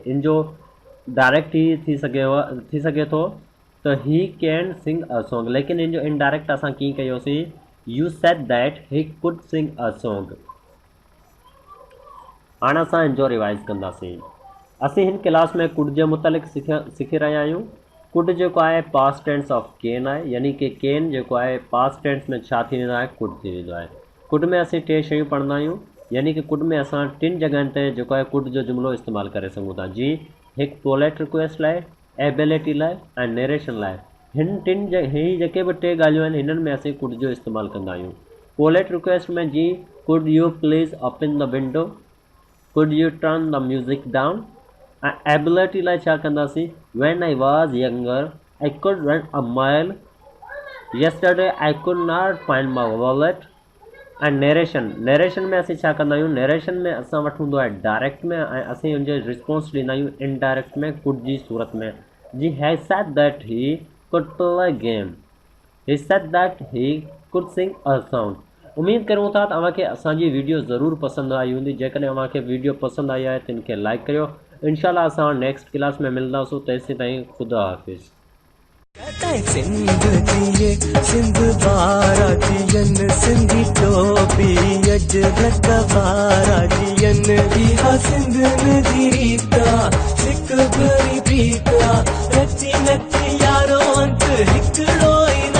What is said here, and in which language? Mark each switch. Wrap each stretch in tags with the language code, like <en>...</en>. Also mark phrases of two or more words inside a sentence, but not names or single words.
<sd>हिते हिन जो डायरेक्ट ई थी सघे थो, तो</sd> <en>he can sing a song,</en> <sd>लेकिन इन जो इनडायरेक्ट असां कीअं कयोसीं,</sd> <en>you said that he could sing a song.</en> <sd>हाणे असां इन जो रिवाइज़ कंदासीं। असीं हिन क्लास में कुड जे मुतालिक़ सिखी रहिया आहियूं। कुड जेको आहे</sd> <en>past tense of can</en> <sd>आहे, यानी कि केन जेको आहे</sd> <en>past tense</en> <sd>में छा थी वेंदो आहे, कुड थी वेंदो आहे। कुड में असीं टे शयूं पढ़ंदा आहियूं, यानी कि कुड में असां टिनि जॻहियुनि ते जेको आहे कुड जो जुमिलो इस्तेमालु करे सघूं था। जी, हिकु</sd> <en>polite request</en> <sd>लाइ, एबिलिटी लाइ ऐं नरेशन लाइ। हिन टिनि ही जेके बि टे ॻाल्हियूं आहिनि, हिननि में असीं कुड जो इस्तेमालु कंदा आहियूं।</sd> <en>polite request</en> <sd>में जी,</sd> <en>could you please open the window, could you turn the music down.</en> <sd>ऐं एबिलिटी लाइ छा कंदासीं,</sd> <en>when I was younger I could run a mile, yesterday I could not find my wallet।</en> <sd>ऐं नरेशन में असीं छा कंदा आहियूं, नरेशन में असां वटि हूंदो आहे डायरेक्ट में ऐं असीं हुनजे रिस्पॉन्स ॾींदा आहियूं इनडायरेक्ट में, कुड जी सूरत में। जी,</sd> <en>he said that he could play game, he said that he could sing a song।</en> <sd>उम्मीद करूं था तव्हांखे असांजी वीडियो ज़रूरु पसंदि आई हूंदी। जेकॾहिं तव्हांखे वीडियो पसंदि आई आहे त इनखे लाइक करियो। इंशाल्लाह असां</sd> <en>next class</en> <sd>में मिलंदासीं। तेसीं ताईं ख़ुदा हाफ़िज़। सिंध बाराजियन सिंधी टोपी अज बाराजियन इहा सिंध नदी रीता सिक भरी प्रीता रची नची यारो अंत हिकिड़ो</sd>